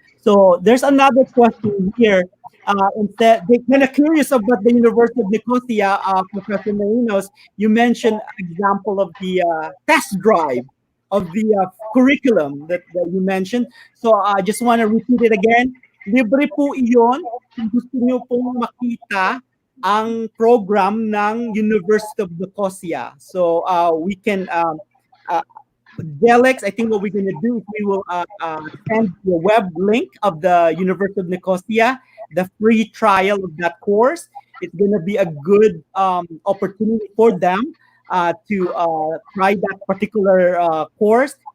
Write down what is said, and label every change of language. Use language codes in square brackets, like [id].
[en] So there's another question here. Instead, they're kind of curious about the University of Nicosia, Professor Marinos. You mentioned example of the test drive of the curriculum that you mentioned. So I just want to repeat it again. [tl] Libre po iyon kung gusto niyo pong makita ang program ng University of Nicosia. [en] So we can Delex, I think what we're going to do is we will send the web link of the University of Nicosia, the free trial of that course. It's going to be a good opportunity for them to try that particular course.